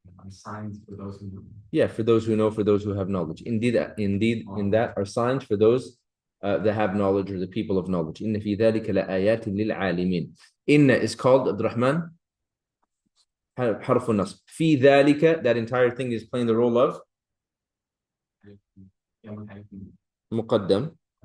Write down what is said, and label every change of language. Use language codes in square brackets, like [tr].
[en] signs for those who know. Yeah, for those who know, for those who have knowledge. Indeed, in that are signs for those that have knowledge, or the people of knowledge. [ar] إن في ذلك لآيات للعالمين. [en] Inna is called, [ar] Abdurrahman, حرف النصب. في ذلك, [en] that entire thing is playing the role of مقدم.